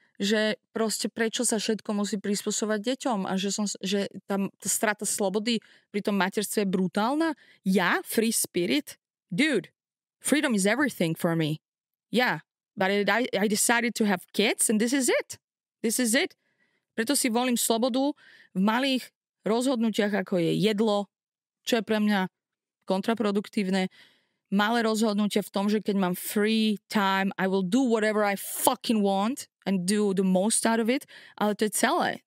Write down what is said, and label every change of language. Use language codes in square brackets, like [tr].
[sk] Že proste prečo sa všetko musí prispôsobať deťom a že tam tá strata slobody pri tom materstve je brutálna. [en] Ja? Free spirit? Dude, freedom is everything for me. Yeah, but I decided to have kids and this is it. This is it. [sk] Preto si volím slobodu v malých rozhodnutiach, ako je jedlo, čo je pre mňa kontraproduktívne. Malé rozhodnutia v tom, že keď mám [en] free time, I will do whatever I fucking want and do the most out of it, [sk] ale to je celé.